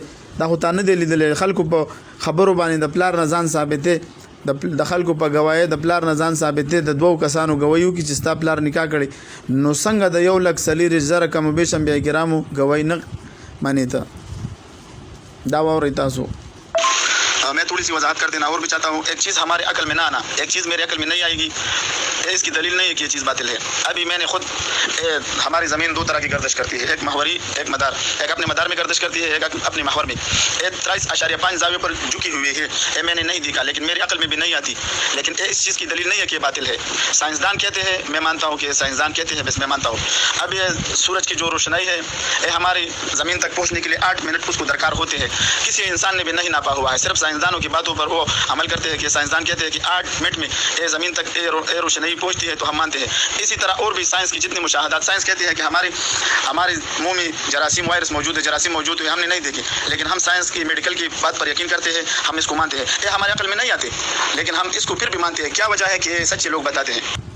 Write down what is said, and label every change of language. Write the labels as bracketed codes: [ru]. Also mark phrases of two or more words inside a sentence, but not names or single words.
[ps] دا خو تا نه دی لیدلی. خلکو په خبرو باندې د پلار نه ځان ثابتې، د خلکو په گواهی د پلار نه ځان ثابتې، د 2 کسانو گواهی وکړي چې ستا پلار نکاح کړی، نو څنګه د 1,40,000 کم بیش انبیاء کرامو گواهی نه مانی ته؟ دا واورئ تاسو. [ur] میں تھوڑی سی وضاحت کر دینا اور بھی چاہتا ہوں. ایک چیز ہمارے عقل میں نہ آنا، ایک چیز میرے عقل میں نہیں آئے گی، اس کی دلیل نہیں ہے کہ یہ چیز باطل ہے. ابھی میں نے خود ہماری زمین 2 طرح کی گردش کرتی ہے، ایک محوری، ایک مدار. ایک اپنے مدار میں گردش کرتی ہے، ایک اپنے محور میں. 23.5 زاویے پر جھکی ہوئی ہے. یہ میں نے نہیں دیکھا، لیکن میرے عقل میں بھی نہیں آتی. لیکن اس چیز کی دلیل نہیں ہے کہ یہ باطل ہے. سائنسدان کہتے ہیں، میں مانتا ہوں کہ سائنسدان کہتے ہیں، بس میں مانتا ہوں. اب یہ سورج کی جو روشنائی ہے، یہ ہماری زمین تک پہنچنے کے لیے 8 منٹ اس کو درکار ہوتے ہیں. کسی انسان نے بھی نہیں ناپا ہوا ہے. صرف سائنسدانوں کی باتوں پر وہ عمل کرتے ہیں کہ سائنسدان کہتے ہیں کہ 8 منٹ میں یہ زمین تک یہ روشنائی پہنچتی ہے تو ہم مانتے ہیں. اسی طرح اور بھی سائنس کی جتنی مشاہدات، سائنس کہتی ہے کہ ہمارے منہ میں جراثیم وائرس موجود ہے، جراثیم موجود ہے، ہم نے نہیں دیکھے، لیکن ہم سائنس کی میڈیکل کی بات پر یقین کرتے ہیں، ہم اس کو مانتے ہیں. یہ ہمارے عقل میں نہیں آتے، لیکن ہم اس کو پھر بھی مانتے ہیں۔ کیا وجہ ہے کہ یہ سچے لوگ بتاتے ہیں?